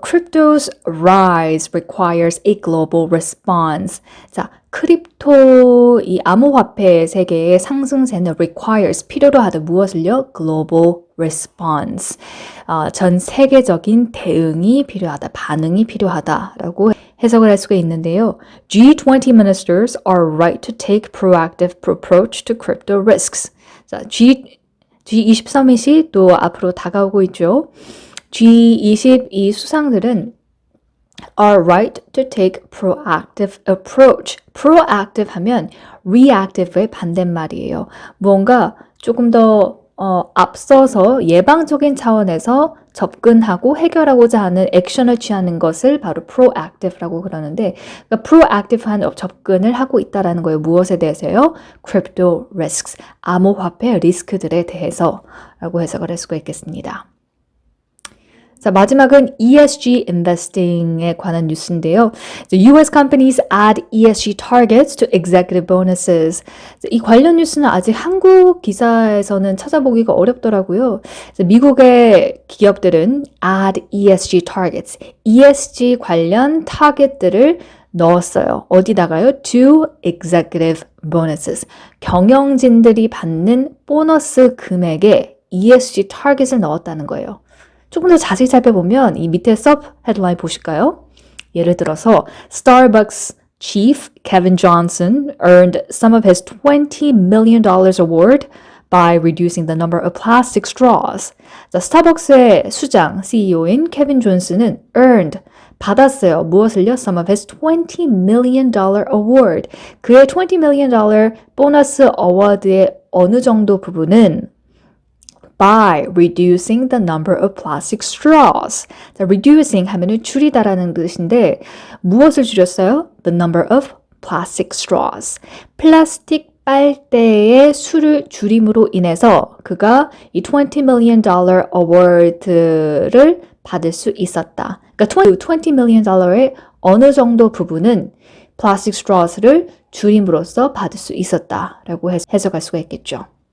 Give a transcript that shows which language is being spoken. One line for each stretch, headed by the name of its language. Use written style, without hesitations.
English: Crypto's rise requires a global response.
Korean: 자, 크립토 이 암호화폐 세계의 상승세는 requires 필요로 하다 무엇을요?
English: Global response.
Korean: 전 세계적인 대응이 필요하다, 반응이 필요하다라고 해석을 할 수가 있는데요.
English: G20 ministers are right to take proactive approach to crypto risks.
Korean: 자, G20 서밋이 또 앞으로 다가오고 있죠. G20 이 수상들은
English: are right to take proactive approach.
Korean: proactive 하면 reactive의 반대말이에요. 뭔가 조금 더 앞서서 예방적인 차원에서 접근하고 해결하고자 하는 액션을 취하는 것을 바로 proactive라고 그러는데 그러니까 proactive한 접근을 하고 있다라는 거예요. 무엇에 대해서요? Crypto risks, 암호화폐 리스크들에 대해서라고 해석을 할 수가 있겠습니다. 자, 마지막은 ESG investing에 관한 뉴스인데요.
English: US companies add ESG targets to executive bonuses.
Korean: 이 관련 뉴스는 아직 한국 기사에서는 찾아보기가 어렵더라고요. 미국의 기업들은
English: add ESG targets,
Korean: ESG 관련 타겟들을 넣었어요. 어디다가요?
English: To executive bonuses.
Korean: 경영진들이 받는 보너스 금액에 ESG 타겟을 넣었다는 거예요. 조금 더 자세히 살펴보면 이 밑에 sub headline 보실까요? 예를 들어서
English: Starbucks chief Kevin Johnson earned some of his $20 million award by reducing the number of plastic straws.
Korean: 자, 스타벅스의 수장 CEO인 케빈 존슨은 earned 받았어요. 무엇을요?
English: Some of his $20 million award.
Korean: 그의 $20 million 보너스 어워드의 어느 정도 부분은
English: by reducing the number of plastic straws.
Korean: 자, reducing 하면은 줄이다라는 뜻인데 무엇을 줄였어요?
English: The number of plastic straws.
Korean: 플라스틱 빨대의 수를 줄임으로 인해서 그가 이 $20 million award를 받을 수 있었다. 그러니까 $20 million의 어느 정도 부분은 plastic straws를 줄임으로써 받을 수 있었다라고 해석할 수가 있겠죠.